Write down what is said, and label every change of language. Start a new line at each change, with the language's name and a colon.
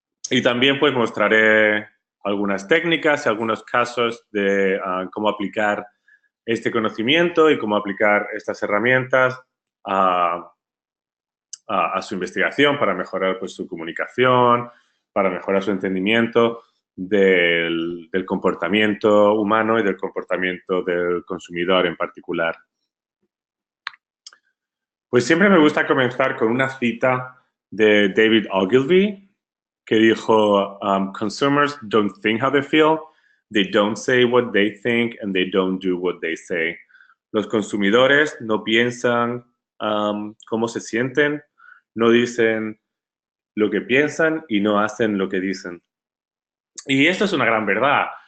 Spanish: Y también pues mostraré algunas técnicas y algunos casos de cómo aplicar este conocimiento y cómo aplicar estas herramientas a su investigación para mejorar pues, su comunicación, para mejorar su entendimiento del comportamiento humano y del comportamiento del consumidor en particular. Pues siempre me gusta comenzar con una cita de David Ogilvy que dijo,
English: consumers don't think how they feel, they don't say what they think, and they don't do what they say.
Spanish: Los consumidores no piensan cómo se sienten, no dicen lo que piensan y no hacen lo que dicen. Y esto es una gran verdad.